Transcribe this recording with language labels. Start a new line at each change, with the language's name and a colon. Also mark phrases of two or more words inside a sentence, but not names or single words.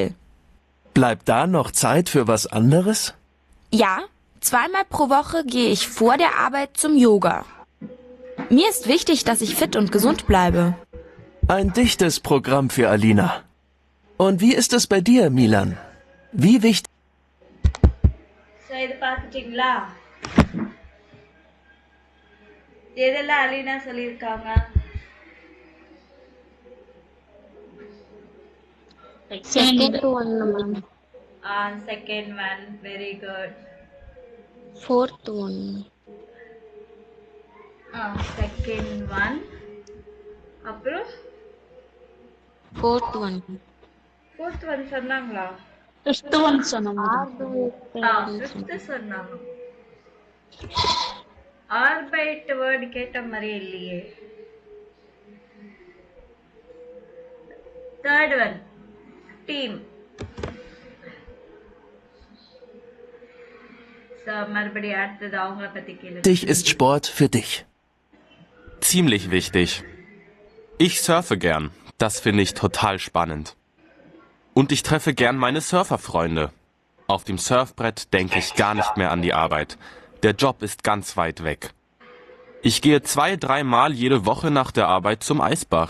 German: Bleibt da noch Zeit für was anderes? Ja, 2-mal pro Woche gehe ich vor der Arbeit zum Yoga. Mir ist wichtig, dass ich fit und gesund bleibe. Ein dichtes Programm für Alina. Und wie ist es bei dir, Milan? Wie wichtig...
Tamil: ஸோ இது பார்த்துட்டிங்களா? எதெல்லாம் அலீனா சொல்லியிருக்காங்க?
English: Second one, ma'am. second one, very good. Fourth one. second one, அப்புறம் Fourth one. fourth one
Tamil: சொன்னாங்களா?
English: Fifth one சொன்னோம்.
Tamil: ஃபிஃப்த் சொன்னாங்க. ஆர்பைட் வேர்டு கேட்ட மாதிரியே இல்லையே.
English: third one, team.
Tamil: மறுபடியும் அடுத்தது அவங்கள பத்தி கேளு.
German: Wichtig ist Sport für dich? Ziemlich wichtig. Ich surfe gern. Das finde ich total spannend. Und ich treffe gern meine Surferfreunde. Auf dem Surfbrett denke ich gar nicht mehr an die Arbeit. Der Job ist ganz weit weg. Ich gehe 2-3 Mal jede Woche nach der Arbeit zum Eisbach.